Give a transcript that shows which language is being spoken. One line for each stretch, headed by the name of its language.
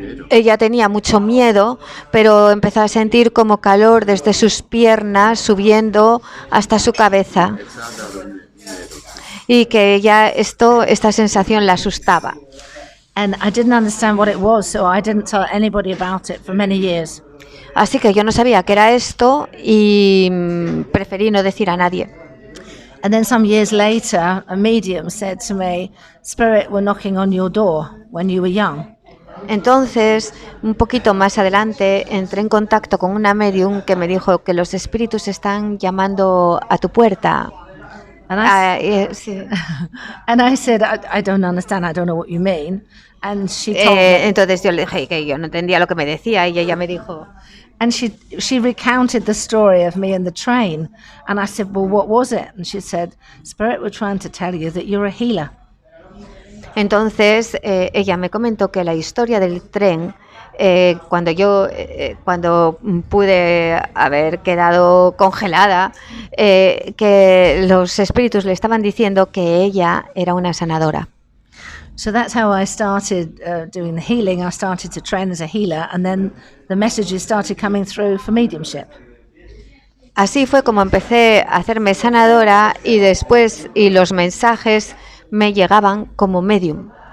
Spanish: Ella tenía mucho miedo, pero empezó a sentir como calor desde sus piernas subiendo hasta su cabeza. Y que ella esta sensación la asustaba.
English: And I didn't understand what it was, so I didn't tell anybody about it for many years.
Spanish: Así que yo no sabía qué era esto y preferí no decir a nadie.
English: And then some years later, a medium said to me, "Spirit were knocking on your door when you were young."
Spanish: Entonces, un poquito más adelante, entré en contacto con una medium que me dijo que los espíritus están llamando a tu puerta. Sí.
English: And I said, I don't understand, I don't know what you mean. And she told me.
Spanish: Entonces yo le dije que yo no entendía lo que me decía y ella me dijo.
English: And she recounted the story of me in the train. And I said, well, what was it? And she said, Spirit were trying to tell you that you're a healer.
Spanish: Entonces ella me comentó que la historia del tren, cuando pude haber quedado congelada, que los espíritus le estaban diciendo que ella era una sanadora.
English: So that's how I started doing the healing. I started to train as a healer, and then the messages started coming through for mediumship.
Spanish: Así fue como empecé a hacerme sanadora y después los mensajes me llegaban como medium.